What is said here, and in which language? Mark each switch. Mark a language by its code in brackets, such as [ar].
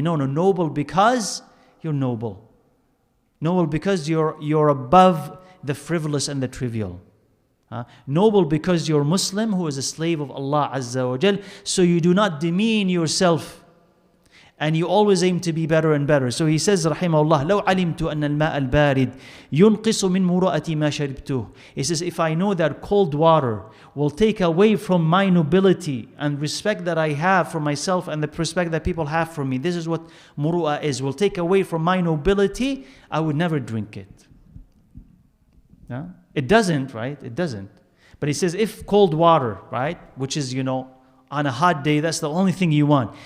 [en] No, noble because you're noble. Noble because you're above the frivolous and the trivial. Noble because you're Muslim who is a slave of Allah Azza wa Jal. So you do not demean yourself. And you always aim to be better and better. So he says, rahimahullah, [ar] لو علمت أن الماء البارد ينقص من مرأتي ما شربته. [en] He says, if I know that cold water will take away from my nobility and respect that I have for myself and the respect that people have for me, this is what muru'ah is, will take away from my nobility, I would never drink it. Yeah? It doesn't, right? It doesn't. But he says, if cold water, right, which is, on a hot day, that's the only thing you want.